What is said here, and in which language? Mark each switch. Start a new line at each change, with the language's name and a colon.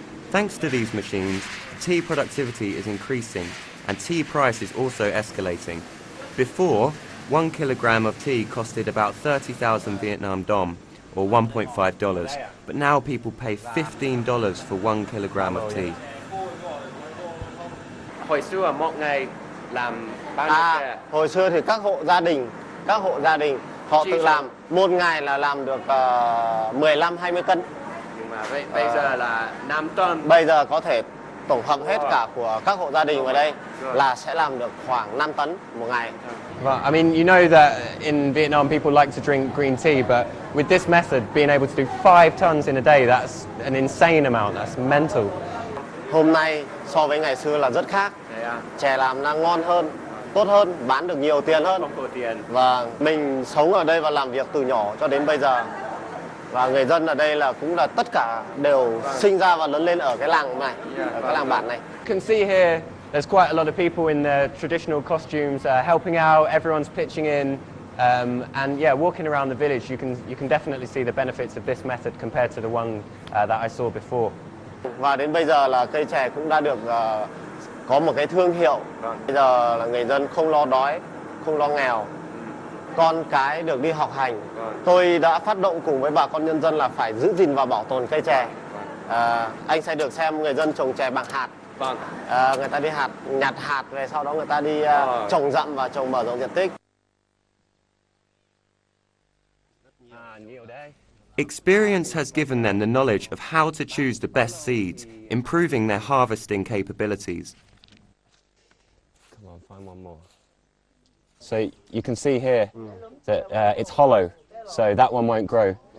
English: Thanks to these machines, tea productivity is increasing and tea price is also escalating. Before, 1 kilogram of tea costed about 30,000 Vietnam dong, or $1.5, but now people pay $15 for 1 kilogram of tea.
Vietnamese: Hồi xưa một ngày làm bao nhiêu xe? Hồi xưa thì các hộ gia đình họ tự làm, một ngày là làm được 15-20 cân. Nhưng mà bây giờ là 5 tấn. Bây giờ có thể tổng hợp hết cả của các hộ gia đình ở đây là sẽ làm được khoảng 5 tấn một ngày.
English: Well, I mean, you know that in Vietnam people like to drink green tea, but with this method, being able to do 5 tons in a day, that's an insane amount. That's mental.
Vietnamese: Hôm nay so với ngày xưa là rất khác. Chè làm nó ngon hơn, tốt hơn, bán được nhiều tiền hơn. Và mình sống ở đây và làm việc từ nhỏ cho đến bây giờ. Và người dân ở đây là cũng là tất cả đều sinh ra và lớn lên ở cái làng này, ở cái làng bản này.
English: You can see here there's quite a lot of people in their traditional costumes helping out. Everyone's pitching in, and yeah, walking around the village, you can definitely see the benefits of this method compared to the one that I saw before.
Vietnamese: Và đến bây giờ là cây chè cũng đã được có một cái thương hiệu. Bây giờ là người dân không lo đói, không lo nghèo. Con cái được đi học hành. Tôi đã phát động cùng với bà con nhân dân là phải giữ gìn và bảo tồn cây chè. Anh sẽ được xem người dân trồng chè bằng hạt. Người ta đi nhặt hạt về sau đó người ta đi trồng dặm và trồng mở rộng diện tích.
English: Experience has given them the knowledge of how to choose the best seeds, improving their harvesting capabilities. Come on, find one more. So you can see here that it's hollow, so that one won't grow.